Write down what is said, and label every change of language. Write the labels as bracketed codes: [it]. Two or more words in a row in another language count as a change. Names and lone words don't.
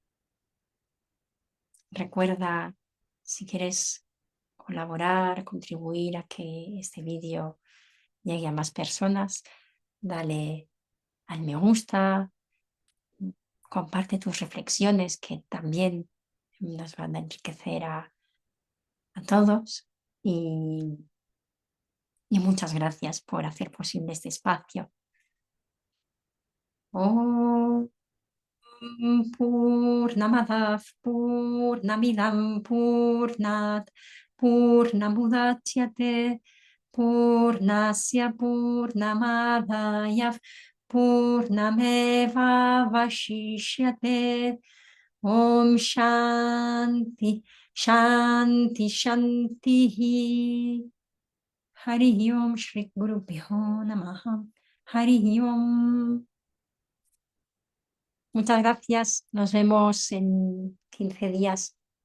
[es] Recuerda, si quieres colaborar, contribuir a que este vídeo llegue a más personas, dale al me gusta, comparte tus reflexiones que también nos van a enriquecer a todos y muchas gracias por hacer posible este espacio. Oh. [sa] पूर्णमदः पूर्णमिदं पूर्णात् पूर्णमुदच्यते पूर्णस्य पूर्णमादाय पूर्णमेव वशिष्यते ॐ शान्ति शान्ति शान्ति हरि ॐ श्री गुरु नमः हरि ॐ. [es] Muchas gracias. Nos vemos en 15 días.